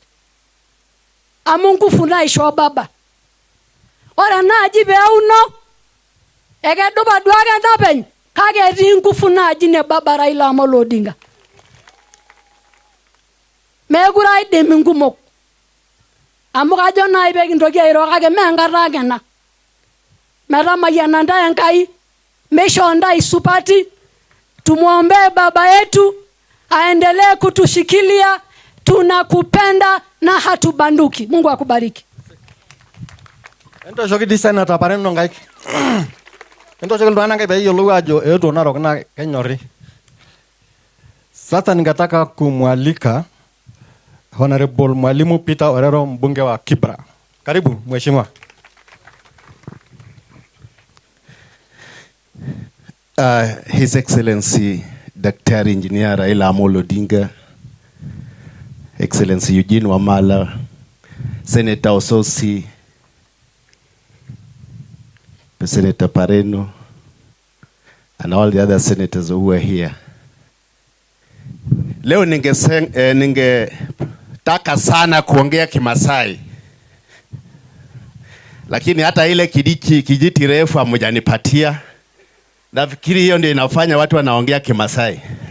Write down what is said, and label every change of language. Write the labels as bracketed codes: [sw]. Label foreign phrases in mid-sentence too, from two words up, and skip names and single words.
[mas] Amu nguvu naisho baba. Ore naaji peuno, ekedupa duake entapeny, kake etii nguvu naaji ne baba Raila Amolo Odinga. Mekure aidim inkumok. Amu kajo nai pekintoki airo kake mee enkata ake ena. Metamayiana ntae Enkai, meisho ntae supati, [sw] tumuombee baba yetu, aendelee kutushikilia, tunakupenda na hatubanduki. Mungu akubariki. [mas] Ento shoki di Senator Pareno ngai. Ento shoki nduana ngai peyiolou ajo eetuo Narok na kenyori. [sw] Sasa ningetaka kumwalika Honorable Mwalimu Peter Orero, mbunge wa Kibra. Karibu mheshimiwa. [en] His Excellency Daktari Engineer Raila Amolo Odinga, Excellency Eugene Wamala, Senator Ososi, Senator Pareno, and all the other senators who are here. [sw] Leo ningetaka sana kuongea Kimasai, lakini hata ile kijiti refu hamjanipatia. Nafikiri hiyo ndio inafanya watu wanaongea Kimasai.